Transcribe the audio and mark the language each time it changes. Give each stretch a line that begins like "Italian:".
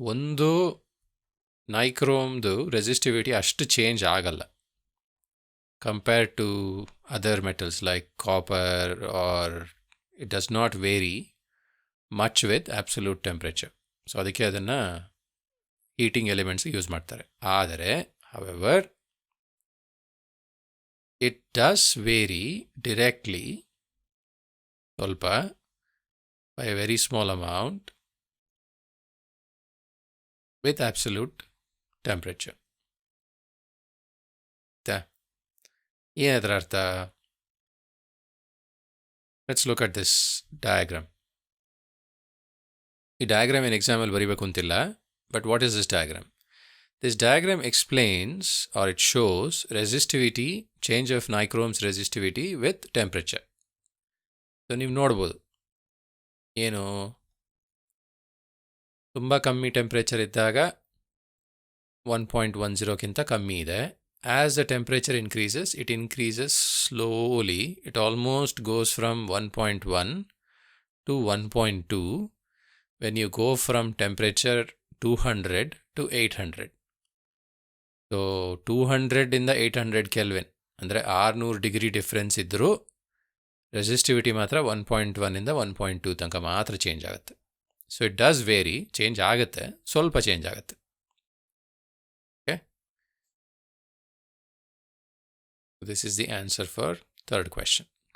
Kannada: ಒಂದು, ನೈಕ್ರೋಮ್ದು ರೆಸಿಸ್ಟಿವಿಟಿ ಅಷ್ಟು ಚೇಂಜ್ ಆಗಲ್ಲ
English: Compared to other metals like copper, or it does not vary much with absolute temperature.
Kannada: So ಅದಕ್ಕೆ ಅದನ್ನು heating elements use ಮಾಡ್ತಾರೆ. ಆದರೆ
English: however it does vary directly
Kannada: ಸ್ವಲ್ಪ
English: by a very small amount with absolute temperature.
Kannada: ಏನದರ ಅರ್ಥ?
English: Let's look at this diagram.
Kannada: ಈ diagram ಏನು example ಬರೀಬೇಕು ಅಂತಿಲ್ಲ,
English: But what is this diagram? This diagram explains, or it shows, resistivity, change of nichrome's resistivity with temperature.
Kannada: So ನೀವು ನೋಡ್ಬೋದು ಏನು, ತುಂಬ ಕಮ್ಮಿ ಟೆಂಪ್ರೇಚರ್ ಇದ್ದಾಗ 1.10ಗಿಂತ ಕಮ್ಮಿ ಇದೆ.
English: As the temperature increases, it increases slowly. It almost goes from 1.1 to 1.2 when you go from temperature 200 to 800.
Kannada: So 200 800 kelvin ಅಂದರೆ 600 degree difference ಇದ್ದರೂ ರೆಸಿಸ್ಟಿವಿಟಿ ಮಾತ್ರ 1.1 1.2 ತನಕ ಮಾತ್ರ ಚೇಂಜ್ ಆಗುತ್ತೆ.
English: so it does vary,
Kannada: change ಆಗುತ್ತೆ, ಸ್ವಲ್ಪ ಚೇಂಜ್ ಆಗುತ್ತೆ.
English: Okay, this is the answer for third question.